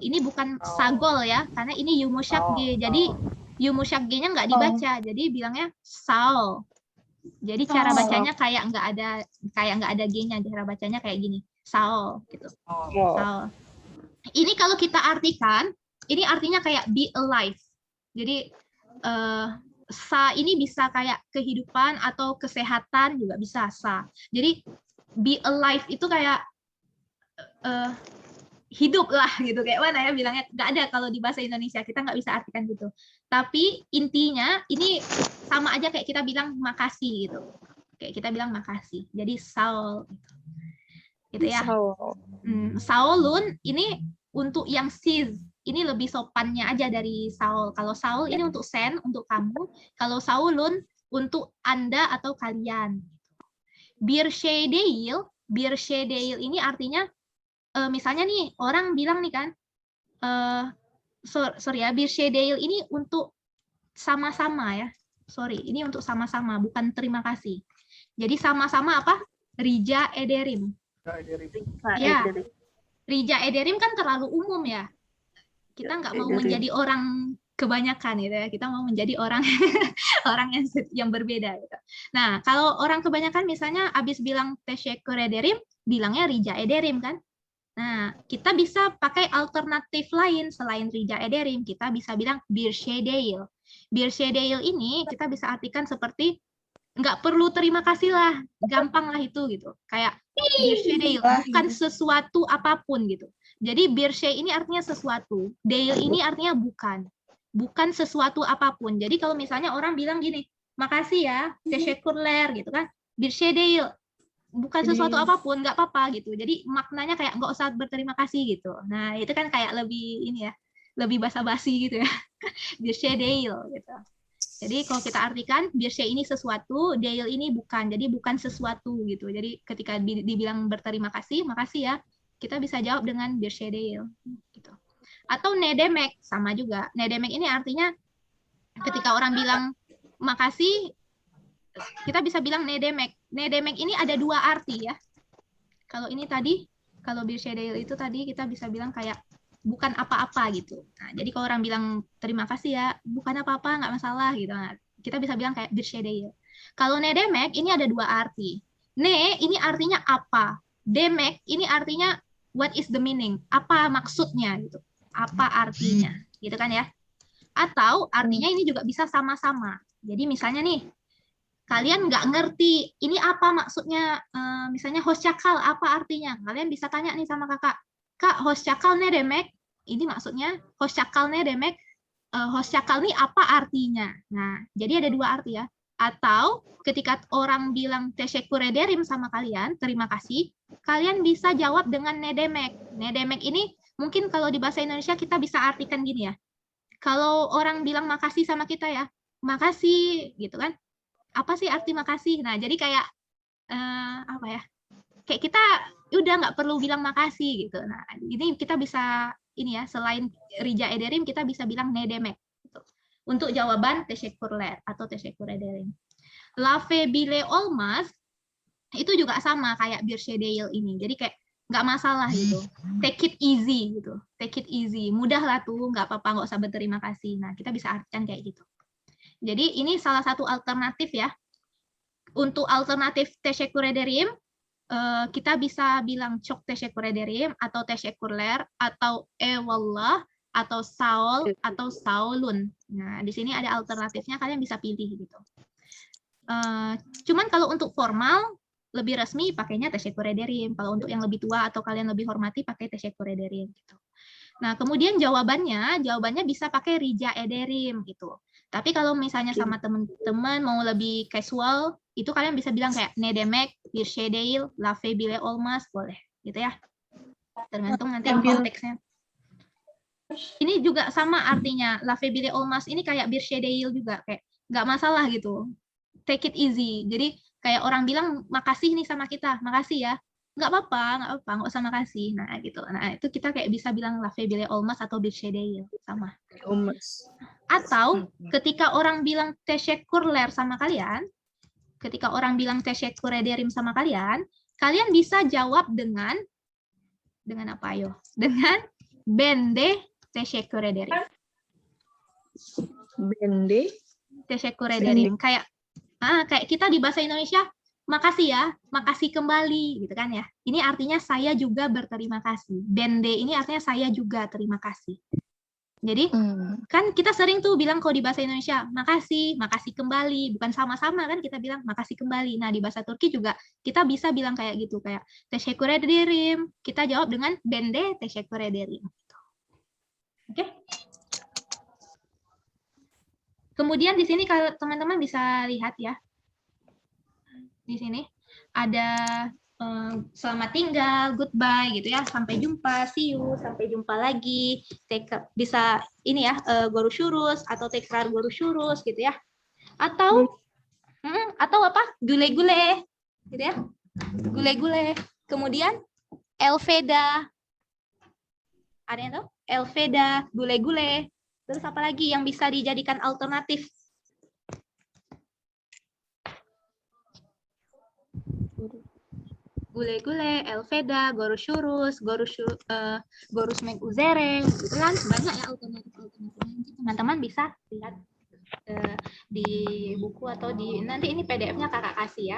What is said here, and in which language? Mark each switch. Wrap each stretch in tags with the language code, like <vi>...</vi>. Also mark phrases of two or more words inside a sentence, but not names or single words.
<id>Ini bukan sagol ya, karena ini yumuşak G. Jadi yumuşak G-nya nggak dibaca. Jadi bilangnya saol. Jadi cara bacanya kayak nggak ada G-nya. Cara bacanya kayak gini. Saol gitu. Saol. Ini kalau kita artikan, ini artinya kayak</id> <en>be alive.</en> <id>Jadi sa ini bisa kayak kehidupan atau kesehatan juga bisa sa. Jadi</id> <en>be alive</en> <id>itu kayak hidup lah gitu, kayak mana ya bilangnya, nggak ada kalau di bahasa Indonesia, kita nggak bisa artikan gitu. Tapi intinya ini sama aja kayak kita bilang makasih gitu, kayak kita bilang makasih. Jadi saol gitu ya. Saolun ini untuk yang sis, ini lebih sopannya aja dari saol. Kalau saol ini untuk sen, untuk kamu. Kalau saolun untuk Anda atau kalian.</id> <tr>Bir şey değil</tr> <id>ini artinya misalnya nih orang bilang nih kan, sorry ya,</id> <tr>bir şey değil</tr> <id>ini untuk sama-sama ya. Sorry, ini untuk sama-sama, bukan terima kasih. Jadi sama-sama apa?</id> <tr>Rica ederim.</tr> <id>Ya,</id> <tr>rica ederim</tr> <id>kan terlalu umum ya. Kita nggak mau menjadi orang kebanyakan gitu ya. Kita mau menjadi orang orang yang berbeda gitu. Nah, kalau orang kebanyakan misalnya abis bilang</id> <tr>teşekkür ederim,</tr> <id>bilangnya</id> <tr>rica ederim</tr> <id>kan? Nah, kita bisa pakai alternatif lain selain</id> <tr>rica ederim.</tr> <id>Kita bisa bilang</id> <tr>bir şey değil. Bir şey değil</tr> <id>ini kita bisa artikan seperti nggak perlu terima kasih lah, gampang lah itu gitu.</id> <tr>Kayak bir şey değil,</tr> <id>bukan sesuatu apapun gitu. Jadi</id> <tr>bir şey</tr> <id>ini artinya sesuatu, değil ini artinya bukan. Bukan sesuatu apapun. Jadi kalau misalnya orang bilang gini, makasih ya, teşekkürler gitu kan.</id> <tr>Bir şey değil,</tr> <id>bukan sesuatu apapun, nggak apa-apa gitu. Jadi maknanya kayak nggak usah berterima kasih gitu. Nah, itu kan kayak lebih ini ya, lebih basa-basi gitu ya.</id> <tr>Bir şey değil gitu.</tr> <id>Jadi kalau kita artikan</id> <tr>bir şey</tr> <id>ini sesuatu, değil ini bukan. Jadi bukan sesuatu gitu. Jadi ketika dibilang berterima kasih, makasih ya, kita bisa jawab dengan</id> <tr>bir şey değil</tr> <id>gitu. Atau</id> <tr>ne demek</tr> <id>sama juga.</id> <tr>Ne demek</tr> <id>ini artinya ketika orang bilang makasih, kita bisa bilang</id> <tr>ne demek. Ne demek</tr> <id>ini ada dua arti ya. Kalau ini tadi, kalau</id> <tr>bir şey değil</tr> <id>itu tadi kita bisa bilang kayak bukan apa-apa gitu. Nah, jadi kalau orang bilang terima kasih ya, bukan apa-apa, nggak masalah gitu. Nah, kita bisa bilang kayak</id> <tr>bir şey değil.</tr> <id>Kalau</id> <tr>ne demek</tr> <id>ini ada dua arti. Ne ini artinya apa. Demek ini artinya</id> <en>what is the meaning?</en> <id>Apa maksudnya gitu. Apa artinya? Gitu kan ya. Atau artinya ini juga bisa sama-sama. Jadi misalnya nih, kalian nggak ngerti ini apa maksudnya, misalnya hoşçakal apa artinya, kalian bisa tanya nih sama kakak, kak</id> <tr>hoşçakal ne demek,</tr> <id>ini maksudnya</id> <tr>hoşçakal ne demek,</tr> <id>hoşçakal ini apa artinya. Nah, jadi ada dua arti ya. Atau ketika orang bilang</id> <tr>teşekkür ederim</tr> <id>sama kalian, terima kasih, kalian bisa jawab dengan</id> <tr>ne demek.</tr> <id>Ne demek ini mungkin kalau di bahasa Indonesia kita bisa artikan gini ya, kalau orang bilang makasih sama kita ya, makasih gitu kan, apa sih arti makasih? Nah, jadi kayak apa ya? Kayak kita udah nggak perlu bilang makasih gitu. Nah, ini kita bisa ini ya, selain</id> <tr>rica ederim</tr> <id>kita bisa bilang</id> <tr>ne demek</tr> <id>gitu. Untuk jawaban teşekkürler atau</id> <tr>teşekkür ederim. Lafı bile olmaz</tr> <id>itu juga sama kayak</id> <tr>bir şey değil</tr> <id>ini. Jadi kayak nggak masalah gitu.</id> <en>Take it easy gitu. Take it easy.</en> <id>Mudah lah tuh, nggak apa-apa, nggak usah berterima kasih. Nah, kita bisa artikan kayak gitu. Jadi ini salah satu alternatif ya. Untuk alternatif</id> <tr>teşekkür ederim,</tr> <id>kita bisa bilang</id> <tr>çok teşekkür ederim</tr> <id>atau teşekkürler atau eyvallah atau</id> <tr>sağ ol</tr> <id>atau</id> <tr>sağ olun.</tr> <id>Nah, di sini ada alternatifnya, kalian bisa pilih gitu. Cuman kalau untuk formal lebih resmi pakainya</id> <tr>teşekkür ederim.</tr> <id>Kalau untuk yang lebih tua atau kalian lebih hormati pakai</id> <tr>teşekkür ederim</tr> <id>gitu. Nah, kemudian jawabannya bisa pakai</id> <tr>rica ederim</tr> <id>gitu. Tapi kalau misalnya sama teman-teman mau lebih casual, itu kalian bisa bilang kayak</id> <tr>ne demek, bir şey değil, lafı bile olmaz,</tr> <id>boleh gitu ya. Tergantung nanti konteksnya. Ini juga sama artinya,</id> <tr>lafı bile olmaz</tr> <id>ini kayak</id> <tr>bir şey değil</tr> <id>juga, kayak nggak masalah gitu.</id> <en>Take it easy.</en> <id>Jadi kayak orang bilang makasih nih sama kita, makasih ya. Nggak apa-apa, nggak usah makasih. Nah gitu. Nah itu kita kayak bisa bilang</id> <tr>lafı bile olmaz</tr> <id>atau</id> <tr>bir şey değil,</tr> <id>sama. Atau ketika orang bilang teşekkürler sama kalian, ketika orang bilang</id> <tr>teşekkür ederim</tr> <id>sama kalian, kalian bisa jawab dengan apa ayo?</id> <tr>Dengan ben de teşekkür ederim. Ben de Teşekkür ederim.</tr> <id>Kayak kita di bahasa Indonesia, makasih ya, makasih kembali gitu kan ya. Ini artinya saya juga berterima kasih. Ben de ini artinya saya juga terima kasih. Jadi kan kita sering tuh bilang kalau di bahasa Indonesia, makasih kembali, bukan sama-sama kan kita bilang makasih kembali. Nah, di bahasa Turki juga kita bisa bilang kayak gitu, kayak</id> <tr>teşekkür ederim.</tr> <id>Kita jawab dengan</id> <tr>ben de teşekkür ederim.</tr> <id>Oke? Kemudian di sini kalau teman-teman bisa lihat ya. Di sini ada selamat tinggal, goodbye gitu ya, sampai jumpa,</id> <en>see you,</en> <id>sampai jumpa lagi, bisa ini ya, görüşürüz atau</id> <tr>tekrar görüşürüz</tr> <id>gitu ya, atau apa,</id> <tr>güle-güle</tr> <id>gitu ya,</id> <tr>güle-güle.</tr> <id>Kemudian elveda, ada yang tahu?</id> <tr>Elveda, güle-güle.</tr> <id>Terus apa lagi yang bisa dijadikan alternatif?</id> <tr>Güle-güle, elveda, görüşürüz, görüşmek üzere,</tr> <id>gitu kan, banyak ya alternatif-alternatifnya. Teman-teman bisa lihat di buku atau di nanti ini PDF-nya kakak kasih ya.</id>